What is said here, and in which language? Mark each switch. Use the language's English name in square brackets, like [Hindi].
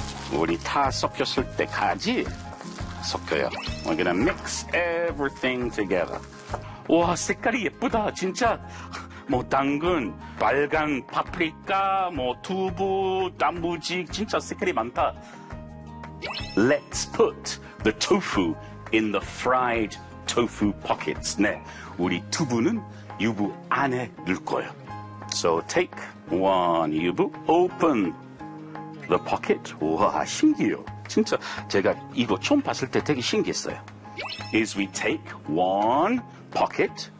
[Korean] 우리 다 섞였을 때까지 섞여요. [English] We're gonna mix everything together. [Korean] 와, 색깔이 예쁘다. 진짜 뭐 당근, 빨간 파프리카, 뭐 두부, 단무지. 진짜 색깔이 많다. [English] Let's put the tofu in the fried tofu pockets. [Korean] 네, 우리 두부는 유부 안에 넣을 거예요. [English] So take one 유부, open the pocket. [Korean] 와, 신기해요. 진짜 제가 이거 처음 봤을 때 되게 신기했어요. [English] Is we take one pocket.